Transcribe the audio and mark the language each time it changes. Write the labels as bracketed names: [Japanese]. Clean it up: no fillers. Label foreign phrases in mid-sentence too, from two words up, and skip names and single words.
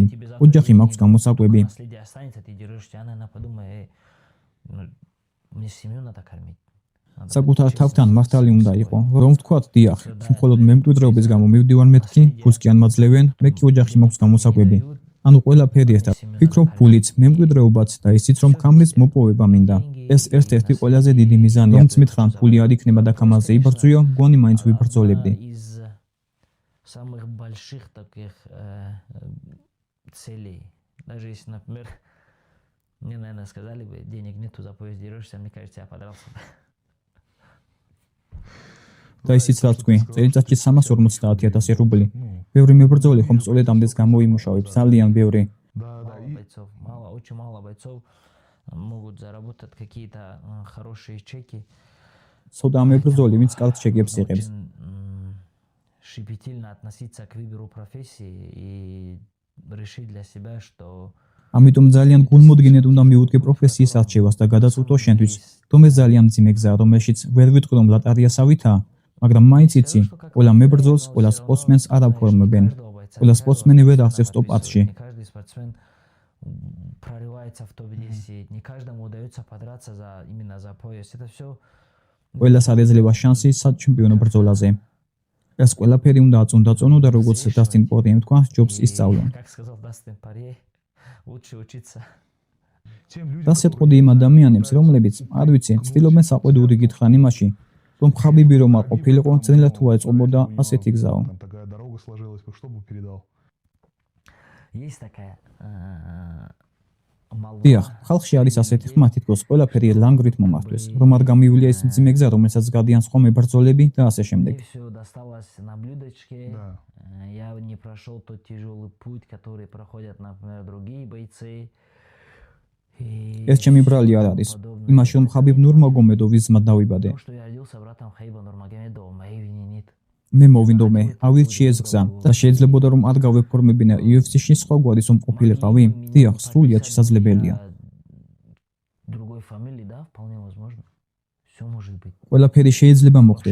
[Georgian] ოჯახი მაქვს გამოსაკვები. საკუთარ თავთან მართალი უნდა იყო, რომ ვთქვათ, დიახ, მხოლოდ მემკვიდრეობის გამო მივდივარ მეთქი, ფულს კი არ მაძლევენ, მე კი ოჯახში მაქვს გამოსაკვები. ანუ ყველაფერი ერთად. ვფიქრობ, ფულიც, მემკვიდრეობაც და ისიც, რომ ქამრის მოპოვება მინდა. ეს ერთ-ერთი ყველაზე დიდი მიზანია. რომ მითხრან, ფული არ იქნება და ქამაზე იბრძვიო, მგონი მაინც ვიბრძოლებდი. [Russian] Мне, наверное, сказали бы, денег нету, за поезд дерешься, мне кажется, я подрался бы. [Georgian] და ისიც რაც თქვი, წელიწადში 350,000 რუბლი. ბევრი მებრძოლი ხომ სწორედ ამდენს გამოიმუშავებს, ძალიან ბევრი. [Russian] Очень мало бойцов могут заработать какие-то хорошие чеки. [Georgian] ცოტა მებრძოლი, ვინც კარგ ჩეკებს იღებს. [Russian] Щепетильно относиться к выбору профессии и решить для себя, что [Georgian] ამიტომ ძალიან გულმოდგინედ უნდა მიუდგე პროფესიის არჩევას და გადაწყვიტო შენთვის, რომ ეს ძალიან მძიმე გზაა, რომელშიც ვერ ვიტყვი, რომ ლატარიასავითაა, მაგრამ მაინც იცი, ყველა მებრძოლს, ყველა სპორტსმენს არ აფორმებენ. ყველა სპორტსმენი ვერ აღწევს ტოპ-10-ში. [Russian] прорывается в топ-10, не каждому удается подраться именно за пояс. Это всё [Georgian] ყველას არ ეძლევა შანსი საჩემპიონო ბრძოლაზე. ეს ყველაფერი უნდა აწონდაწონო და როგორც დასტინ პორიემ თქვა, ჯობს ისწავლო. [Russian] Как сказал Дастин Порье, лучше учиться. [Georgian] დასეთყოდი იმ ადამიანებს, რომლებიც, არ ვიცი, ცდილობენ საყვედური გითხრან იმაში, რომ ხაბიბი რომ არ ყოფილიყო, ძნელად თუ აეწყობოდა ასეთი გზაო. [Russian] Есть такая [Georgian] დიახ, ხალხში არის ასეთი ხმა, თითქოს ყველაფერი ლანგრით მომართვეს, რომ არ გამივლია ის მძიმე გზა, რომელსაც გადიან სხვა მებრძოლები და ასე შემდეგ. [Russian] Я не прошел тот тяжелый путь, который проходят, например, другие бойцы. [Georgian] ეს ჩემი ბრალი არ არის. იმაში რომ ხაბიბ ნურმაგომედოვის ძმა დავიბადე. მე მოვინდომე, ავირჩი ეს გზა და შეიძლებოდა რომ არ გავეფორმებინა UFC-ში სხვა გვარის რომ ყოფილიყავი? დიახ, სრულიად შესაძლებელია. ყველაფერი შეიძლება მოხდეს.